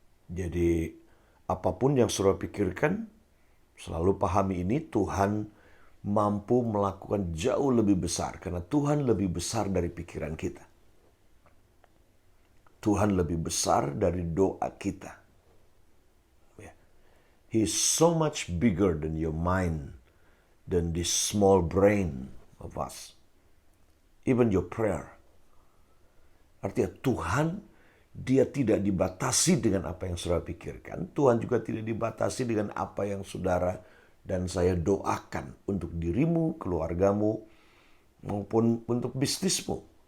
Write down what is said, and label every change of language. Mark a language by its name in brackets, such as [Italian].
[Indonesian] Jadi apapun yang saudara pikirkan, selalu pahami ini, Tuhan mampu melakukan jauh lebih besar. Karena Tuhan lebih besar dari pikiran kita. Tuhan lebih besar dari doa kita. [English] He is so much bigger than your mind, than this small brain of us. Even your prayer. [Indonesian] Artinya Tuhan, dia tidak dibatasi dengan apa yang saudara pikirkan. Tuhan juga tidak dibatasi dengan apa yang saudara dan saya doakan untuk dirimu, keluargamu, maupun untuk bisnismu.